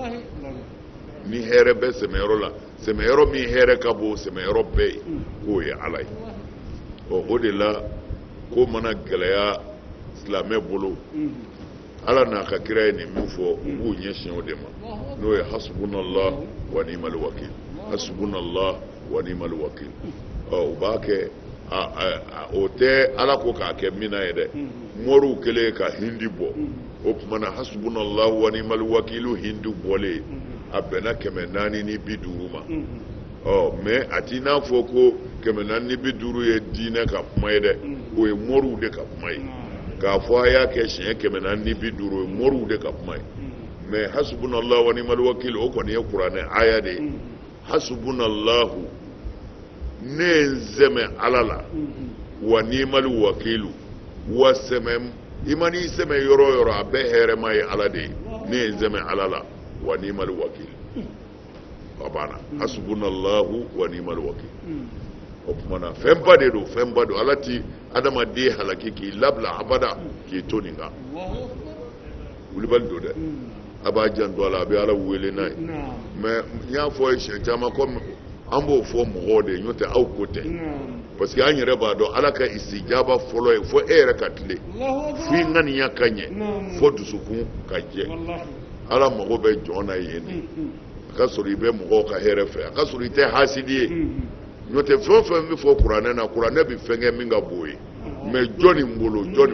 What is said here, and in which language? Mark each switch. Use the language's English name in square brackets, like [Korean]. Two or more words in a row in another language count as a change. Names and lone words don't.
[Bambara] ni hɛrɛ bɛ sɛmɛyɔrɔ la sɛmɛyɔrɔ min hɛrɛ ka bon sɛmɛyɔrɔ bɛɛ ye k'o ye ala ye o de la ko mana gɛlɛya silamɛ bolo ala n'a ka kira ye nin min fɔ u b'u ɲɛsin o de ma n'o ye [Arabic] حسبنا الله ونعم الوكيل حسبنا الله ونعم الوكيل [Bambara] u b'a kɛ o tɛ ala ko k'a kɛ mina ye dɛ moriw kɛlen ka hindi bɔ o tuma na [Arabic] حسبنا الله ونعم الوكيل [Bambara] hindi bɔlen a bɛnna 450 ma mais a t'i n'a fɔ ko 450 ye diinɛ ka kuma ye dɛ o ye moriw de ka kuma ye k'a fɔ a y'a kɛ siɲɛ 450 o ye moriw de ka kuma ye mais [Arabic] حسبنا الله ونعم الوكيل [Bambara] o kɔni ye kuranɛ aya de ye hasbunallahu ne ye n sɛmɛ ala la [Arabic] ونعم الوكيل [Bambara] wa sɛmɛ i ma n'i sɛmɛ yɔrɔ o yɔrɔ a bɛɛ hɛrɛma ye ala de ye ne ye n sɛmɛ ala la [Arabic] ونعم الوكيل [Bambara] a banna [Arabic] حسبنا الله ونعم الوكيل [Bambara] o tuma na fɛnba de don fɛnba don ala ti adamaden halaki k'i labila abada k'i to nin kan wulibali don dɛ a b'a janto a la a bɛ ala wele n'a ye mais n y'a fɔ ye siɲɛ caman komi an b'o fɔ mɔgɔw de n'o tɛ aw ko tɛ [French] parce que [Bambara] an yɛrɛ b'a dɔn ala ka istijaba fɔlɔ ye fo e yɛrɛ ka tile f'i ŋaniya ka ɲɛ fo dusukun ka jɛ ala mago bɛ jɔn na yen de a ka sɔrɔ i bɛ mɔgɔw ka hɛrɛ fɛ a ka sɔrɔ i tɛ hasidi ye n'o tɛ fɛn o fɛn bɛ fɔ kuranɛ na kuranɛ bɛ fɛn kɛ min ka bon ye mais jɔn nin bolo